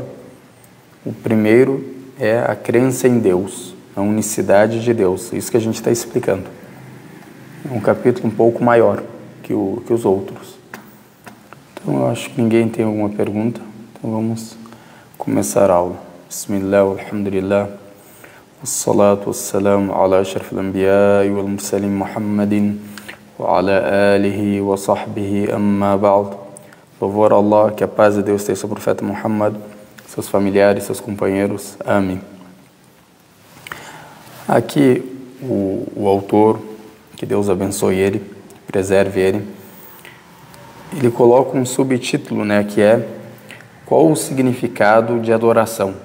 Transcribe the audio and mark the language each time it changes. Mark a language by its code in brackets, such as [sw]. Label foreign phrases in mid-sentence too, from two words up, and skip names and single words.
[pt] O primeiro é a crença em Deus, a unicidade de Deus, isso que a gente está explicando. É um capítulo um pouco maior que os outros. Então eu acho que ninguém tem alguma pergunta, então vamos começar a aula. [ar] بسم الله، الحمد لله، والصلاة والسلام على أشرف الأنبياء والمرسلين محمد وعلى آله وصحبه أما بعد. [pt] Louvor a Allah, que a paz de Deus esteja sobre o profeta Muhammad, seus familiares, seus companheiros. Amém. Aqui o autor, que Deus abençoe ele, preserve ele coloca um subtítulo, né, que é qual o significado de adoração.